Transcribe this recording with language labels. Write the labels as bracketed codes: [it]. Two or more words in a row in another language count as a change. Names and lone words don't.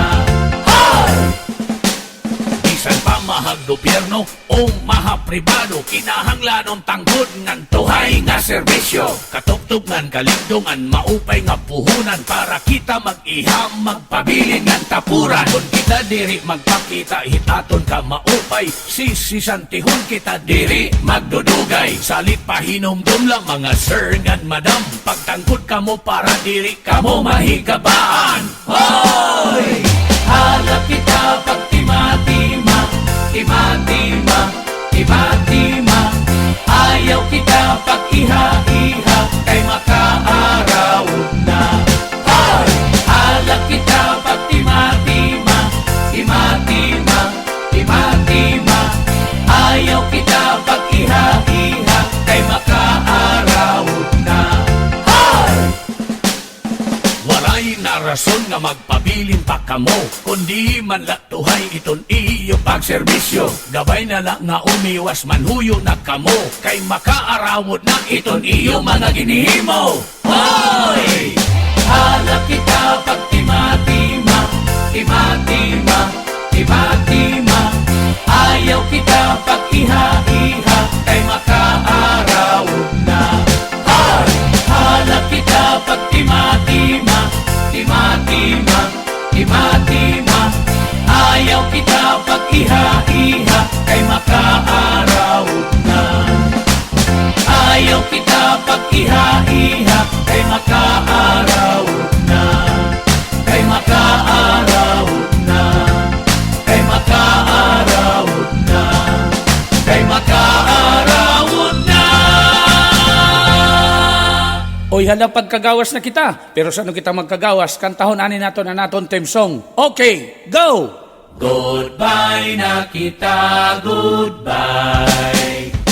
[war] Hay! Bisan pa mahag-gobyerno o maha-pribado, kinahanglanon tanggod ngan tuhay nga serbisyo. Katugtugan kalingdongan, maupay nga puhunan para kita mag-iham, magpabilin ngan tapuran. Kung kita diri magpakita, hitaton ka maupay, sisisantihon kita diri magdudugay. Salit pahinumdum lang mga sir ngan madam, pagtangkod ka mo para diri ka mo mahigabaan. Hoy! Hala kita pagtima-tima, tima-tima, tima-tima. Ayaw kita pag-iha-iha, kay makaarawod na. Hay! Hala kita pagtima-tima, tima-tima, tima-tima. Ayaw kita pag-iha-iha, kay makaarawod na. Hay! Walay na rason nga magpabilin pa kamo, kundi man latuhay iton iyo pagserbisyo. Gabay na lang nga umiwas manhuyo na kamo, kay makaarawod na iton iyo mga ginihimo. Hoy! Hala kita pagtima-tima, tima-tima, tima-tima. Ayaw kita pag-iha-iha, kay makaarawod na. Hay! Hala kita pagtima-tima, tima-tima, tima-tima. Ayaw kita pag-iha-iha, kay makaarawod na. Ayaw kita pag-iha-iha, kay makaarawod na. Kay makaarawod na. Kay makaarawod na. Kay makaarawod na. Oy, hala pagkagawas na kita. Pero sano kita magkagawas? [ceb] Kantahon ani nato na naton [en] theme song. Okay, go! [ceb] Goodbye na kita, goodbye.